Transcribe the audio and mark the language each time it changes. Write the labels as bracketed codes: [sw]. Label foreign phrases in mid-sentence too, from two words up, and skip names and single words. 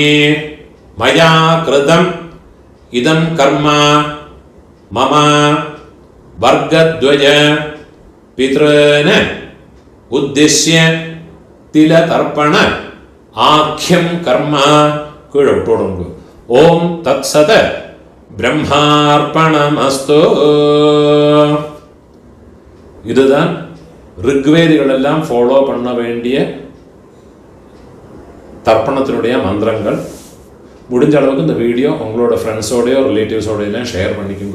[sa] മയാ കൃതം ഇദം കർമ്മ മമ വർഗദ്വയ പിതॄൻ ഉദ്ദിശ്യ തിലതർപ്പണ ആഖ്യം കർമ്മ. കീഴോട്ടോടുങ്കു. ഓം തത്സത് பிரம்மார்ப்பணமஸ்து. [ta] இதுதான் ரிக்வேதிகள் எல்லாம் ஃபாலோ பண்ண வேண்டிய தர்ப்பணத்தினுடைய மந்திரங்கள். முடிஞ்ச அளவுக்கு இந்த வீடியோ உங்களோட ஃப்ரெண்ட்ஸோடையோ ரிலேட்டிவ்ஸோடையெல்லாம் ஷேர் பண்ணிக்கோங்க.